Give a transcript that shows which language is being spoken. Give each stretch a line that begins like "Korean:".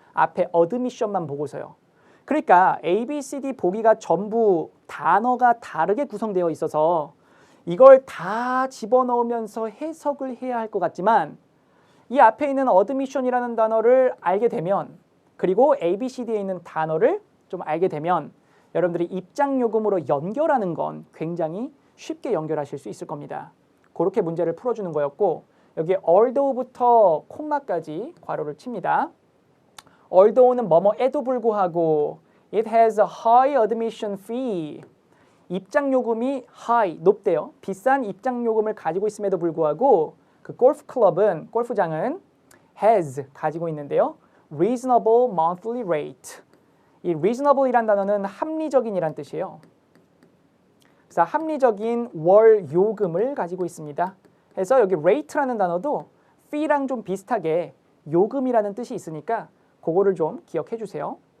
Korean: 앞에 admission만 보고서요. 그러니까 A, B, C, D 보기가 전부 단어가 다르게 구성되어 있어서 이걸 다 집어넣으면서 해석을 해야 할 것 같지만 이 앞에 있는 admission이라는 단어를 알게 되면 그리고 A, B, C, D에 있는 단어를 좀 알게 되면 여러분들이 입장 요금으로 연결하는 건 굉장히 쉽게 연결하실 수 있을 겁니다. 그렇게 문제를 풀어주는 거였고 여기 although부터 콤마까지 괄호를 칩니다. although는 뭐뭐에도 불구하고
English: it has a high admission fee.
Korean: 입장 요금이 high, 높대요. 비싼 입장 요금을 가지고 있음에도 불구하고 그 골프 클럽은, 골프장은 has 가지고 있는데요.
English: reasonable monthly rate.
Korean: 이 reasonable이란 단어는 합리적인이란 뜻이에요. 그래서 합리적인 월 요금을 가지고 있습니다. 그래서 여기 rate라는 단어도 fee랑 좀 비슷하게 요금이라는 뜻이 있으니까 그거를 좀 기억해 주세요.